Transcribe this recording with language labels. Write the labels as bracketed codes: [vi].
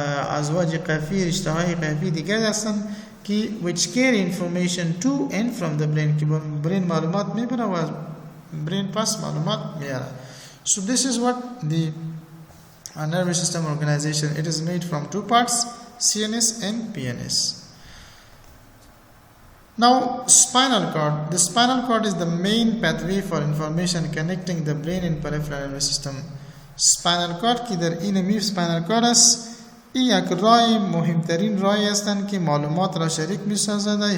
[fa] ازواج قفی رشته های قفی دیگر هستند که [en] which carry information to and from the brain [fa] که brain معلومات میبره و brain پس معلومات میاره. [en] So this is what the nervous system organization. It is made from two parts, CNS and PNS. Now spinal cord. The spinal cord is the main pathway for information connecting the brain and peripheral nervous system. [fa] Spinal cord की در این میف spinal cord است. این یک راه مهمترین راهی هستند که معلومات را شریک می‌سازد.